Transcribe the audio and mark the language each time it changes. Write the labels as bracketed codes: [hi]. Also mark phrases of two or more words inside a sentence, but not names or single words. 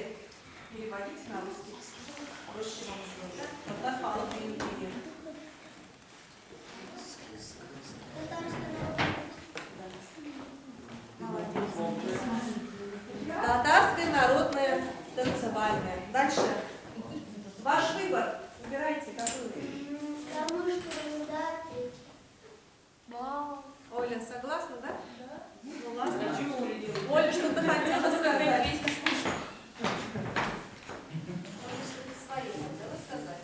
[ru] Переводите на русский. Проще вам сделать. [tt] Татар халық бирюки. [ru] Татарская народная танцевальная. Дальше. Ваш выбор. Выбирайте какую. Оля, согласна, да? Да. Ну ладно. Оля, что-то хотела сказать. Свои хотела сказать.